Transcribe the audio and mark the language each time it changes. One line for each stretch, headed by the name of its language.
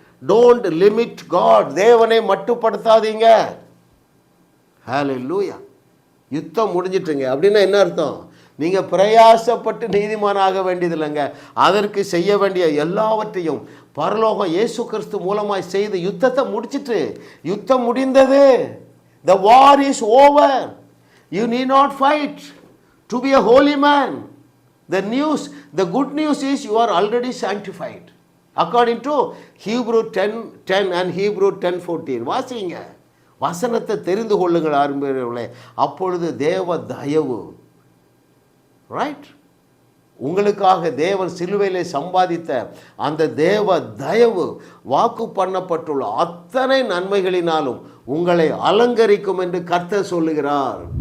English: Don't limit God.
Tamil: தேவனை மட்டுப்படுத்தாதீங்க. ஹல்லேலூயா. யுத்தம் முடிஞ்சிட்டுங்க அப்படின்னா என்ன அர்த்தம்? நீங்கள் பிரயாசப்பட்டு நீதிமானாக வேண்டியதில்லைங்க. அதற்கு செய்ய வேண்டிய எல்லாவற்றையும் பரலோகம் இயேசு கிறிஸ்து மூலமாய் செய்து யுத்தத்தை முடிச்சிட்டு, யுத்தம் முடிந்தது.
English: The war is over. You need not fight to be a holy man. The good news is you are already sanctified. According to Hebrew 10:10 and Hebrew 10:14.
Tamil: வாசிங்க, வசனத்தை தெரிந்து கொள்ளுங்கள் ஆரம்பிகளே. அப்பொழுது தேவ தயவு, ரைட், உங்களுக்காக தேவன் சிலுவையிலே சம்பாதித்த அந்த தேவ தயவு வாக்கு பண்ணப்பட்டுள்ள அத்தனை நன்மைகளினாலும் உங்களை அலங்கரிக்கும் என்று கர்த்தர் சொல்லுகிறார்.